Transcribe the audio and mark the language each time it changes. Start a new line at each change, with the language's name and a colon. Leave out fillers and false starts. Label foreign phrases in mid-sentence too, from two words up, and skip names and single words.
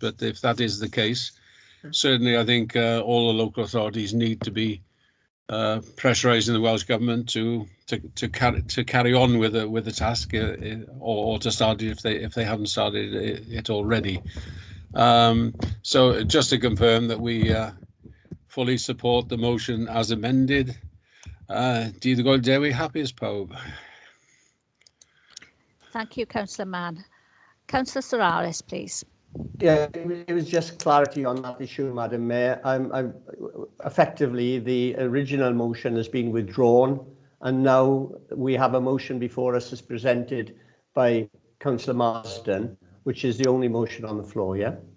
English: But if that is the case, certainly I think all the local authorities need to be pressurising the Welsh government to carry on with the task, or to start it if they haven't started it already. So just to confirm that we fully support the motion as amended.
Welsh: Dydd Gwyl Dewi, hapus pawb.
English: Thank you, Councillor Mann. Councillor Sararis, please. Yeah, it was just clarity on that issue, Madam Mayor. I'm effectively, the original motion has been withdrawn, and now we have a motion before us as presented by Councillor Marsden, which is the only motion on the floor, yeah?